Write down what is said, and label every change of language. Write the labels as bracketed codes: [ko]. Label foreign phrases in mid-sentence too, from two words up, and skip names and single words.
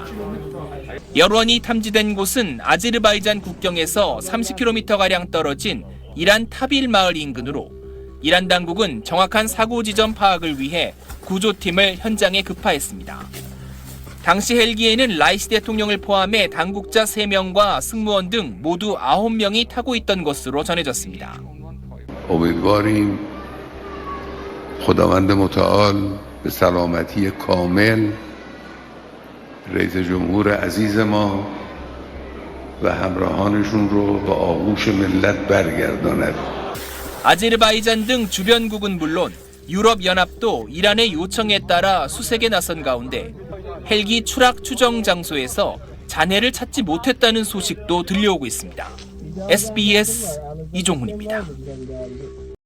[ko] 열원이 탐지된 곳은 아제르바이잔 국경에서 30km가량 떨어진 이란 타빌 마을 인근으로 이란 당국은 정확한 사고 지점 파악을 위해 구조팀을 현장에 급파했습니다. 당시 헬기에는 라이시 대통령을 포함해 당국자 3명과 승무원 등 모두 9명이 타고 있던 것으로 전해졌습니다. [fa] امیدواریم خداوند متعال به سلامتی کامل رئیس جمهور عزیز ما و همراهانشون رو به آغوش ملت برگرداند. [ko] 아제르바이잔 등 주변국은 물론 유럽연합도 이란의 요청에 따라 수색에 나선 가운데 헬기 추락 추정 장소에서 잔해를 찾지 못했다는 소식도 들려오고 있습니다. SBS 이종훈입니다.